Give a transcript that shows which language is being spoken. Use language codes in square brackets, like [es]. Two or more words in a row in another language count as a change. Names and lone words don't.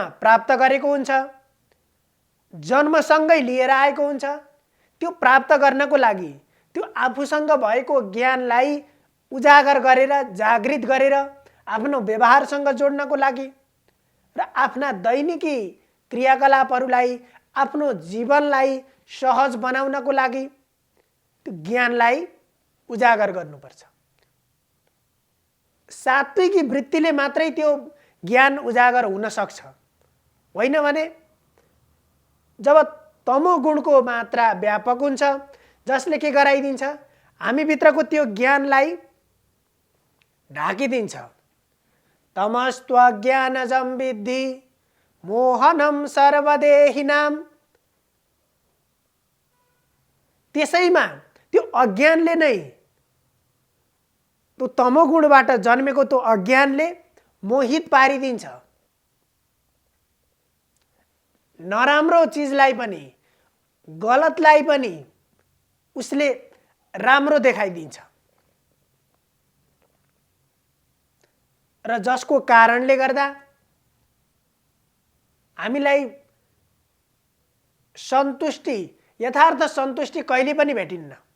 [ne] प्राप्त गरेको हुन्छ, जन्मसँगै लिएर आएको हुन्छ, त्यो प्राप्त गर्नको लागि त्यो आफूसँग भएको ज्ञानलाई उजागर गरेर, जागृत गरेर आफ्नो व्यवहारसँग जोड्नको लागि र आफ्ना दैनिकी क्रियाकलापहरूलाई, आफ्नो जीवनलाई सहज बनाउनको लागि त्यो ज्ञानलाई उजागर गर्नुपर्छ। सात्विकी वृत्तिले मात्रै त्यो ज्ञान उजागर हुन सक्छ। होइन भने जब तमोगुणको मात्रा व्यापक हुन्छ, जसले के गराइदिन्छ, हामी भित्रको त्यो ज्ञानलाई ढाकिदिन्छ। [sa] तमस्त्वज्ञानजं विद्धि मोहनं सर्वदेहिनां। [ne] त्यसैमा त्यो अज्ञानले नै, त्यो तमोगुणबाट जन्मेको त्यो अज्ञानले मोहित पारिदिन्छ। नराम्रो चिजलाई पनि, गलतलाई पनि उसले राम्रो देखाइदिन्छ र जसको कारणले गर्दा हामीलाई सन्तुष्टि, यथार्थ सन्तुष्टि कहिले पनि भेटिन्न।